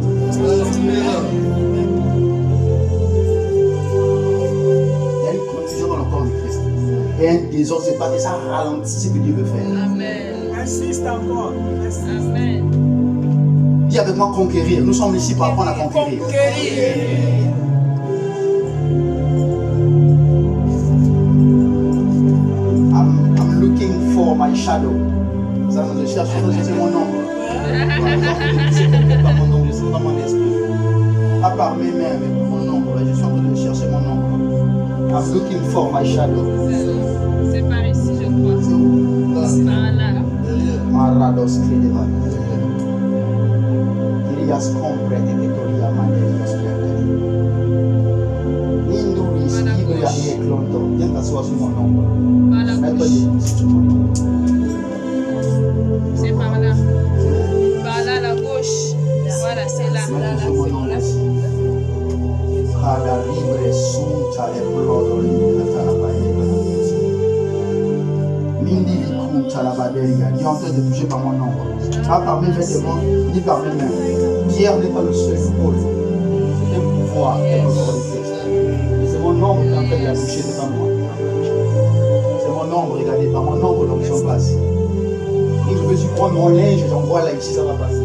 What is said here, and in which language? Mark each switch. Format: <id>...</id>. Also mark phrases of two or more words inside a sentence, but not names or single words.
<fr>Il y a une confusion dans le corps de Christ. Et un désordre, c'est pas que ça ralentit ce que Dieu veut faire. Amen. Insiste encore. Amen. Dis avec moi conquérir. Nous sommes ici pour apprendre à conquérir.</fr> <en>I'm looking for my shadow.</en> <fr>Ça, je cherche c'est mon ombre. C'est pas mon ombre, c'est pas mon esprit. Pas par mes mains, mais mon ombre. Je suis en train de chercher mon ombre.</fr> <en>I'm looking for my shadow.</en> <fr>C'est par ici, je crois. C'est où? C'est par là. Marados Kedeva. Ilias compre et Victoria Mandelios Perdere. Ninduris Kibria et Clonton. Viens t'asseoir sur mon ombre. Par la Mets-toi gauche. debout sur mon ombre. C'est par là. Par là, la gauche. Voilà, c'est là. Cada libre sunta e plodo linkata la baïga. Mindi likunta la baderia. Il est en train de toucher par mon ombre. Pas par mes vêtements, ni par mes mains. Pierre n'est pas le seul Paul. C'est un pouvoir dans le corps de Christ. C'est mon ombre qui est en train de la toucher devant moi. C'est mon ombre, regardez, par mon ombre l'onction passe. Et je me suis prendre mon linge, j'envoie là ici, ça va passer.</fr>